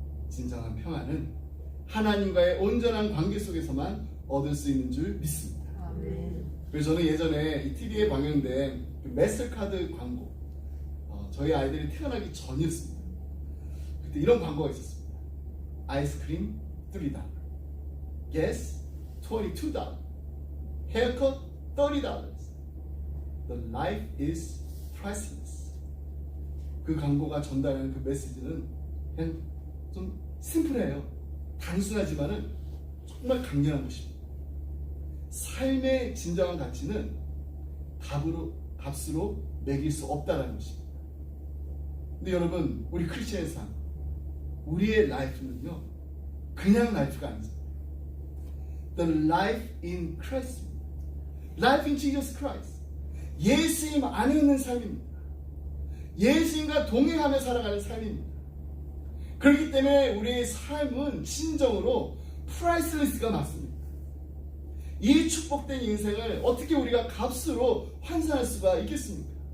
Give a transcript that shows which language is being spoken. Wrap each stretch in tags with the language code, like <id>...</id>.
<ko>진정한 평안은 하나님과의 온전한 관계 속에서만 얻을 수 있는 줄 믿습니다. 그래서 저는 예전에 이 TV에 방영된 그 매스터카드 광고, 저희 아이들이 태어나기 전이었습니다. 그때 이런 광고가 있었습니다.</ko> <en>아이스크림 $3, gas $22, haircut $30, the life is priceless.</en> <ko>그 광고가 전달하는 그 메시지는 그냥 좀 심플해요. 단순하지만은 정말 강렬한 것입니다. 삶의 진정한 가치는 값으로 매길 수 없다는 것입니다. 근데 여러분, 우리 크리스천의 삶, 우리의 라이프는요, 그냥 라이프가 아니죠.</ko> <en>The life in Christ, life in Jesus Christ.</en> <ko>예수님 안에 있는 삶입니다. 예수님과 동행하며 살아가는 삶입니다. 그렇기 때문에 우리의 삶은 진정으로 프라이스리스가 맞습니다. 이 축복된 인생을 어떻게 우리가 값으로 환산할 수가 있겠습니까?</ko>